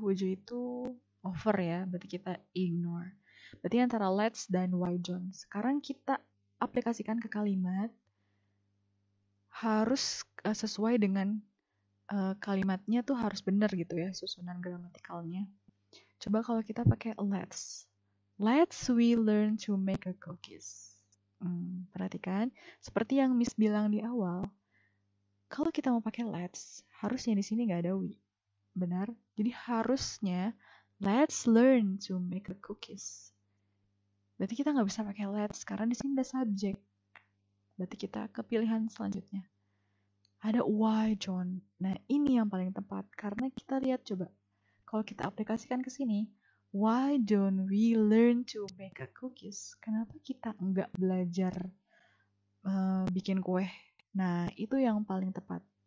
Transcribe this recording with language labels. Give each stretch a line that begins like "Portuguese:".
English: Would you
Indonesian: itu over ya, berarti kita ignore. Berarti antara let's dan why John. Sekarang kita aplikasikan ke kalimat. Harus sesuai dengan kalimatnya tuh harus benar gitu ya, susunan gramatikalnya. Coba kalau kita pakai let's.
English: Let's we learn to make a cookies.
Indonesian: Perhatikan, seperti yang Miss bilang di awal, kalau kita mau pakai let's, harusnya di sini nggak ada we. Benar? Jadi harusnya
English: let's learn to make a cookies.
Indonesian: Berarti kita nggak bisa pakai let's karena di sini ada subjek. Berarti kita ke pilihan selanjutnya. Ada why John. Nah, ini yang paling tepat karena kita lihat coba. Kalau kita aplikasikan ke sini,
English: why don't we learn to make a cookies?
Indonesian: Kenapa kita nggak belajar bikin kue? Nah, itu yang paling tepat.